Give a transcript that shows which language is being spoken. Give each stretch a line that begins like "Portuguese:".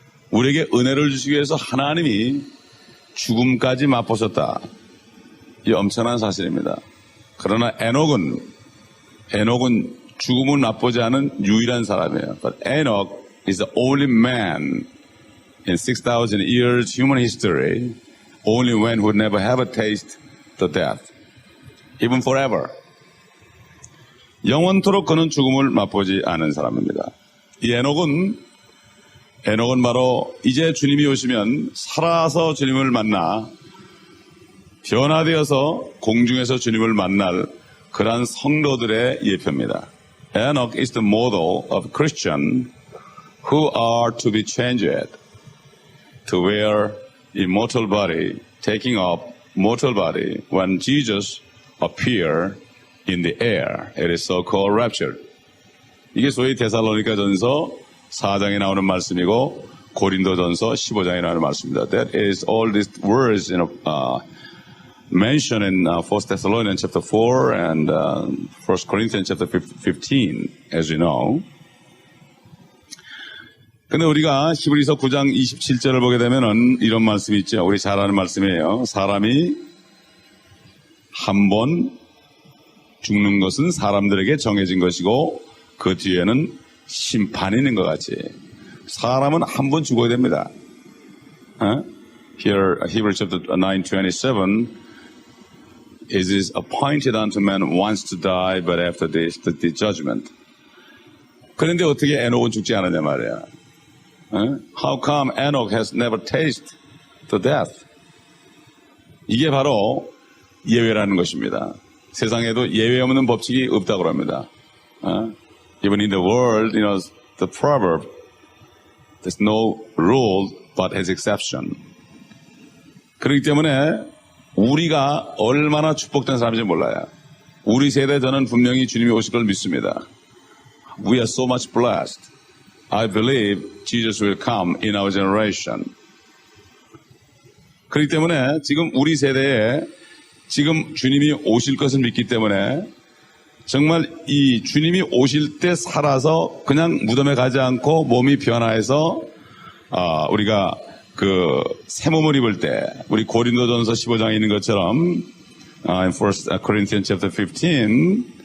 Korean: 우리에게 은혜를 주시기 위해서 하나님이 죽음까지 맛보셨다. 이 엄청난 사실입니다. 그러나 에녹은 죽음을 맛보지 않은 유일한 사람이에요.
English: But Enoch is the only man in 6,000 years human history, only one who never have a taste the death, even forever.
Korean: 영원토록 그는 죽음을 맛보지 않은 사람입니다. 이 에녹은 바로 이제 주님이 오시면 살아서 주님을 만나 변화되어서 공중에서 주님을 만날 그러한 성도들의 예표입니다.
English: Enoch is the model of Christian who are to be changed to wear immortal body, taking up mortal body when Jesus appear in the air. It is so-called rapture.
Korean: 이게 소위 데살로니가 전서 4장에 나오는 말씀이고 고린도 전서 15장에 나오는 말씀입니다.
English: That is all these words mentioned in 1 Thessalonians chapter 4 and 1 Corinthians chapter 15, as you know.
Korean: 근데 우리가 히브리서 9장 27절을 보게 되면은 이런 말씀이 있죠. 우리 잘 아는 말씀이에요. 사람이 한 번 죽는 것은 사람들에게 정해진 것이고 그 뒤에는 심판이 있는 것 같이 사람은 한 번 죽어야 됩니다.
English: Here, Hebrews chapter 9:27, it is appointed unto man once to die, but after this, the judgment.
Korean: 그런데 어떻게 에녹은 죽지 않았냐 말이야.
English: How come Enoch has never tasted the death?
Korean: 이게 바로 예외라는 것입니다. 세상에도 예외 없는 법칙이 없다고 합니다.
English: Even in the world, the proverb, there's no rule but has exception.
Korean: 그렇기 때문에 우리가 얼마나 축복된 사람인지 몰라요. 우리 세대 저는 분명히 주님이 오실 걸 믿습니다.
English: We are so much blessed. I believe Jesus will come in our generation.
Korean: 그렇기 때문에 지금 우리 세대에 지금 주님이 오실 것을 믿기 때문에 정말 이 주님이 오실 때 살아서 그냥 무덤에 가지 않고 몸이 변화해서 우리가 그 새 몸을 입을 때 우리 고린도전서 15장에 있는 것처럼
English: in 1 Corinthians chapter 15